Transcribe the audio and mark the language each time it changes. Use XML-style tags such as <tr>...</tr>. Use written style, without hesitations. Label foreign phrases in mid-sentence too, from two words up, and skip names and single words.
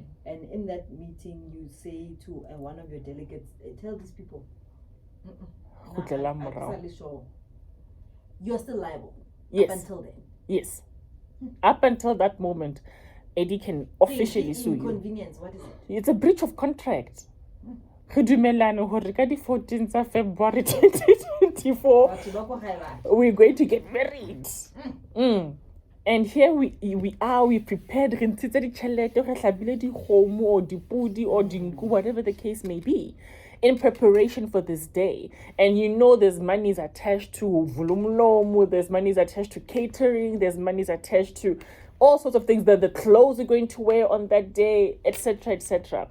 <en>in that meeting you say to one of your delegates, tell these people, you're still liable. Yes. Up until then. Yes. Up until that moment, Eddie can officially sue you. Inconvenience, what is it? It's a breach of contract.</en> <st>Re dumelane hore ka di 14th of February 2024</st> <en>we're going to get married. And here we prepared</en> <st>re ntshitse ditšhelete re hlabile dikgomo</st> <en>or dipudi or dinku, whatever the case may be, in preparation for this day. And you know there's monies attached to vulumlomu, there's monies attached to catering, there's monies attached to all sorts of things, that the clothes you're going to wear on that day, etc., etc.</en>